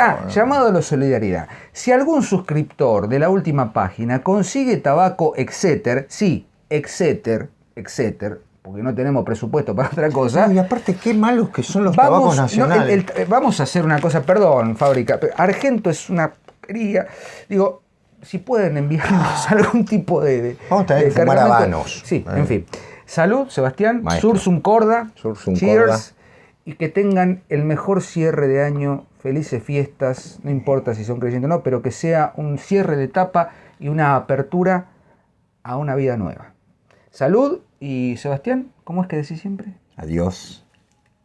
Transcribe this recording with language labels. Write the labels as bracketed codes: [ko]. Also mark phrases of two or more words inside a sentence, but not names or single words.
[es] Llamado a la solidaridad. Si algún suscriptor de la última página consigue tabaco Exeter, sí, Exeter, porque no tenemos presupuesto para otra cosa. No, y aparte, qué malos que son los tabacos nacionales. Vamos a hacer una cosa, perdón, fábrica. Argento es una porquería. Digo, si pueden enviarnos algún tipo de vamos a tener que fumar habanos. Sí, en fin. Salud, Sebastián. Maestro. [la] Sursum corda. Sursum Cheers. corda. [es] Y que tengan el mejor cierre de año, felices fiestas, no importa si son creyentes o no, pero que sea un cierre de etapa y una apertura a una vida nueva. Salud y Sebastián, ¿cómo es que decís siempre? Adiós.